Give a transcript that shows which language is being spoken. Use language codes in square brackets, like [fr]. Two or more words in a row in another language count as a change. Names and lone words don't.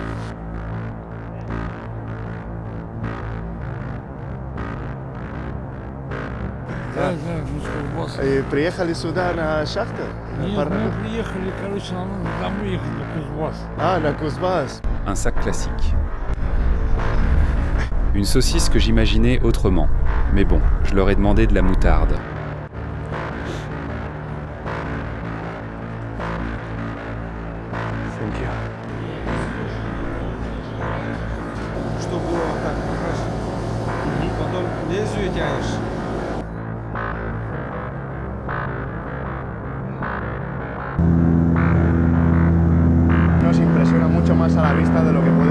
[ru] Приехали сюда на шахту? Нет, мы приехали, короче, нам уехали на Кузбасс. Ah, на Кузбасс. [fr] Un sac classique. Une saucisse que j'imaginais autrement. Mais bon, je leur ai demandé de la moutarde. [en] Thank you. [ru] Что было так хорошо. Потом лезвие тянешь. [es] Nos impresiona mucho más a la vista de lo